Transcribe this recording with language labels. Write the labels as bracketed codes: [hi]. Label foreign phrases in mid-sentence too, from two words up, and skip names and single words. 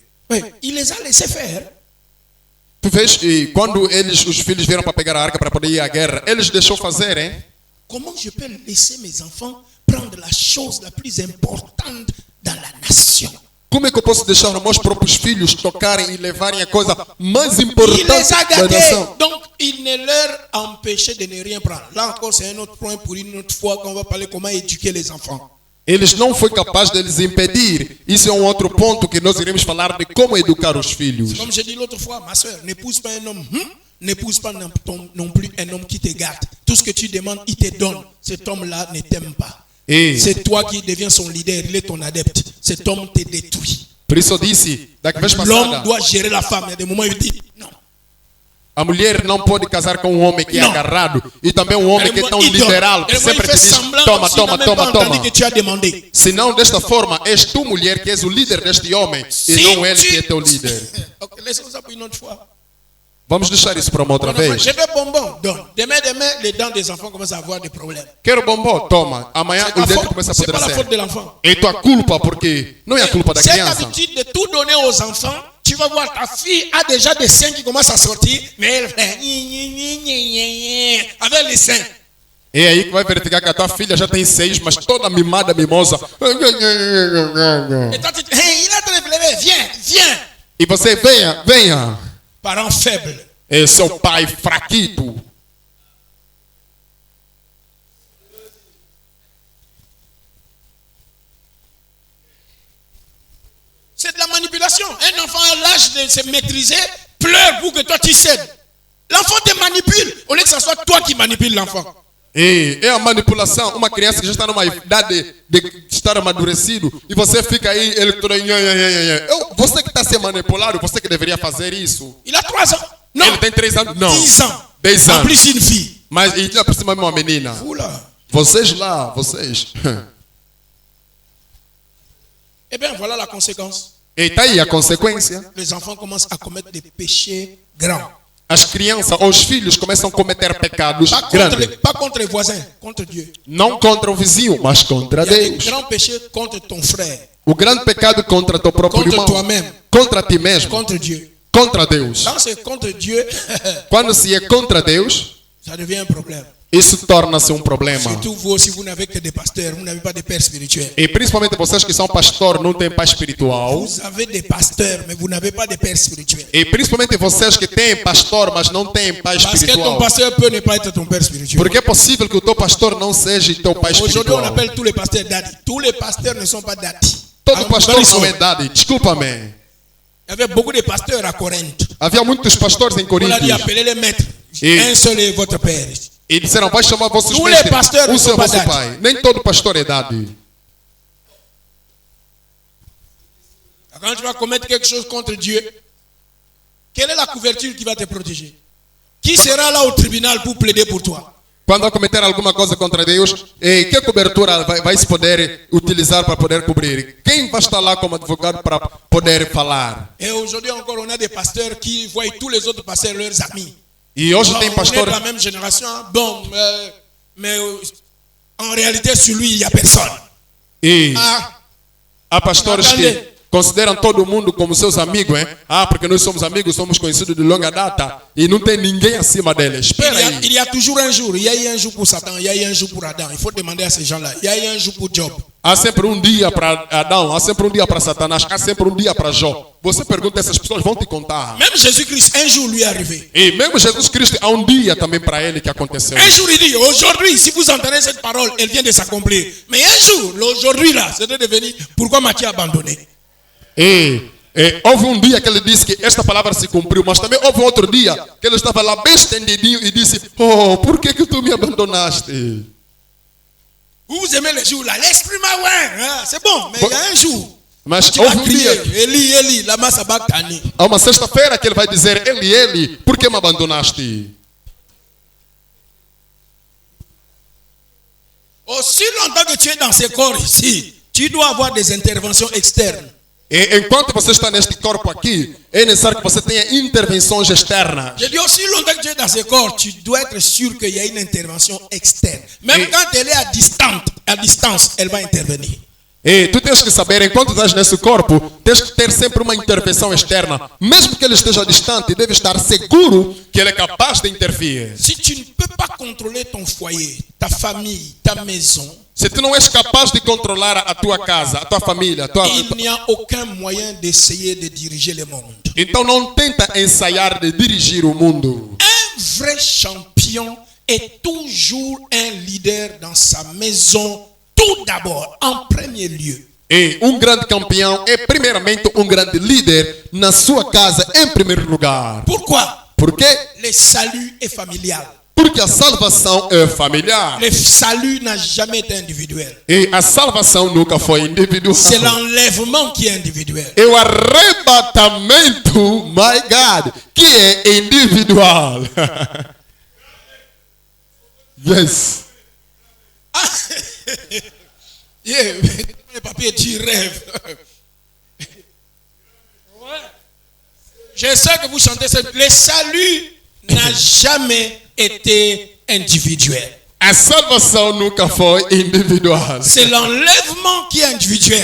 [fr] Oui, il les a laissés faire. [pt] Tu vês, e quando os filhos vieram para pegar a arca para poder ir à guerra, eles deixou fazer, hein? [fr] Comment je peux laisser mes enfants prendre la chose la plus importante dans la nation? [pt] Como é que eu posso deixar os meus próprios filhos tocarem e levarem a coisa mais [fr] Il les [pt] importante a da [fr] gâtés, [pt] nação? [fr] donc il ne leur empêchait de ne rien prendre. Là encore, c'est un autre point pour une autre fois qu'on va parler comment éduquer les enfants. [pt] Eles não foi capaz de les impedir. Isso é um outro ponto que nós iremos falar de como educar os filhos. [fr] Comme j'ai dit l'autre fois, ma soeur, n'épouse pas un homme, n'épouse pas non plus un homme qui te gâte. Tout ce que tu demandes, il te donne. Cet homme-là ne t'aime pas. [pt] E [fr] C'est toi qui deviens son leader, il est ton adepte. Cet homme te détruit. [pt] por isso eu disse, da vez [fr] L'homme [pt] passada, [fr] doit gérer la femme. Il y a des moments où il dit non. [pt] a mulher não pode casar com um homem que é Não. agarrado e também um homem que é tão [fr] Il donne. [pt] liberal, que [fr] Et moi, il [pt] sempre [fr] fait [pt] te diz, [fr] semblant [pt] toma, [fr] comme s'il n'a [pt] toma, [fr] même [pt] toma, [fr] pas [pt] toma. [fr] entendu que tu as demandé. [pt] Senão, desta forma, és tu, mulher, que és o líder deste homem e não ele que é teu líder. [fr] Ok, laissons ça pour une autre fois. [pt] Vamos deixar isso para uma outra vez. [fr] Je veux bonbon, donne. Demain, les dents des enfants commencent à avoir des problèmes. [pt] Quero bombom? Toma. Amanhã o dente começa a [fr] C'est pas la faute de [pt] apodrecer. [fr] l'enfant. [pt] É tua culpa, porque não é a culpa da [fr] Cette [pt] criança. [fr] habitude de tout donner aux enfants, tu vas voir ta fille a déjà des seins qui commencent à sortir, mais elle fait avec les seins. [pt] É aí que vai verificar que a tua filha já tem 6, mas toda mimada, mimosa. [fr] Et toi tu dis, hey, il a très levé, viens, viens. [pt] E você, venha, venha. [fr] Parent faible. [pt] É seu pai fraquito. [fr] C'est de la manipulation. Un enfant à l'âge de se maîtriser pleure pour que toi tu cèdes. L'enfant te manipule au lieu que ce soit toi qui manipules l'enfant. [pt] É a manipulação. Uma criança que já está numa idade de estar amadurecido e você fica aí, ele todo. Você que está sendo manipulado, você que deveria fazer isso. [fr] Il a 3 ans. Non. [pt] Ele tem 3 anos? Não. [fr] 10 ans. 10 En [pt] anos. [fr] plus une fille. [pt] Mas ele tinha por cima uma menina. [fr] Oula. [pt] Vocês lá, vocês. [fr] Eh bien, voilà la conséquence. [pt] E tá aí a consequência. [fr] Les enfants commencent à commettre des péchés grands. [pt] As crianças ou os filhos começam a cometer pecados grandes. [fr] Pas contre les voisins, contre Dieu. [pt] Não contra o vizinho, mas contra [fr] Il y a des [pt] Deus. [fr] grands péchés contre ton frère, [pt] O grande pecado contra teu próprio [fr] contre [pt] irmão. [fr] toi-même, [pt] Contra ti mesmo. [fr] contre Dieu. [pt] Contra Deus. [fr] Quand c'est contre Dieu, [pt] Quando se é contra Deus, [fr] ça devient un problème. [pt] isso torna-se um problema. [fr] Surtout vous aussi, vous n'avez que des pasteurs, vous n'avez pas de pères spirituels. [pt] E principalmente vocês que são pastor, não têm pai espiritual. [fr] Vous avez des pasteurs, mais vous n'avez pas de pères spirituels. [pt] E principalmente vocês que têm pastor, mas não têm pai [fr] Parce que ton [pt] espiritual. [fr] pasteur peut ne pas être ton père spirituel. [pt] Porque é possível que o teu pastor não seja teu pai [fr] Aujourd'hui, on [pt] espiritual. [fr] appelle tous les pasteurs daddy. Tous les pasteurs ne sont pas daddy. [pt] Todo pastor [fr] Dans [pt] não é [fr] l'histoire, [pt] daddy. Desculpa-me. [fr] il y avait beaucoup de pasteurs à Corinthe. [pt] Havia muitos pastores em [fr] On a dit [pt] Coríntios. [fr] appelez les maîtres. Et- Un seul est votre père. [pt] E disseram, vai chamar vossos [fr] Tous [pt] mestres. [fr] les pasteurs [pt] Um [fr] ne [pt] só é [fr] sont pas [pt] vosso [fr] daddy. [pt] pai. Nem todo pastor é daddy. [fr] Quand tu vas commettre quelque chose contre Dieu, quelle est la couverture qui va te protéger? Qui sera là au tribunal pour plaider pour toi? [pt] Quando vai cometer alguma coisa contra Deus, que cobertura vai se poder utilizar para poder cobrir? Quem vai estar lá como advogado para poder falar? [fr] Et aujourd'hui encore, on a des pasteurs qui voient tous les autres pasteurs leurs amis. [pt] E hoje [fr] Bon, [pt] tem [fr] on est [pt] pastor. [fr] de la même génération. Hein? Bon, mais en réalité, sur lui, il n'y a personne. [pt] E Ah, há pastores que consideram todo mundo como seus amigos, hein? Ah, porque nós somos amigos, somos conhecidos de longa data e não tem ninguém acima deles. Espera aí. [fr] il y a toujours un jour. Il y a eu un jour pour Satan, il y a eu un jour pour Adam. Il faut demander à ces gens-là. Il y a eu un jour pour Job. [pt] Há sempre um dia para Adão, há sempre um dia para Satanás, há sempre um dia para Jó. Você pergunta, essas pessoas vão te contar. [fr] Même Jésus-Christ, un jour lui est arrivé. [pt] E mesmo Jesus Cristo, há um dia também para ele que aconteceu. [fr] Un jour, il dit, aujourd'hui, si vous entendez cette parole, elle vient de s'accomplir. Mais un jour, l'aujourd'hui là, c'était devenu, pourquoi m'as-tu abandonné? [pt] Houve um dia que ele disse que esta palavra se cumpriu, mas também houve outro dia que ele estava lá bem estendidinho e disse, oh, por que tu me abandonaste? [fr] Vous aimez les jours là, l'esprit m'a hein, c'est bon, mais il y a un jour. [pt] Mas [fr] Tu vas [pt] houve um dia, [fr] crier, [arc] Eli, Eli, lama sabachthani. [pt] há uma sexta-feira que ele vai dizer, ele, por que me abandonaste? [fr] Aussi longtemps que tu es dans ce corps ici, tu dois avoir des interventions externes. [pt] E enquanto você está neste corpo aqui, é necessário que você tenha intervenções externas. [fr] Je dis aussi longtemps que tu es dans ce corps, tu dois être sûr qu'il y a une intervention externe. Même Et- quand elle est à distance, elle va intervenir. [pt] E tu tens que saber, enquanto estás nesse corpo, tens que ter sempre uma intervenção externa. Mesmo que ele esteja distante, deve estar seguro que ele é capaz de intervir. [fr] Si tu ne peux pas contrôler ton foyer, ta famille, ta maison, [pt] Se tu não és capaz de controlar a tua casa, a tua família, [fr] il n'y a aucun moyen d'essayer de diriger le monde. [pt] então não tenta ensaiar de dirigir o mundo. [fr] Un vrai champion est toujours un leader dans sa maison, tout d'abord, en premier lieu. [pt] E um grande campeão é primeiramente um grande líder na sua casa em primeiro lugar. [fr] Pourquoi? [pt] Por quê? [fr] Le salut est familial. [pt] Porque a salvação é familiar. [fr] Le salut n'a jamais été individuel. [pt] E a salvação nunca foi individual. [fr] C'est l'enlèvement qui est individuel. [pt] É o arrebatamento, [en] my God, [pt] que é individual. [en] Yes. Yeah, [fr] les papiers, tu rêves. Ouais. Je sais que vous chantez ça. Le salut n'a jamais été individuel. [pt] A salvação nunca foi individual. [fr] C'est l'enlèvement qui est individuel.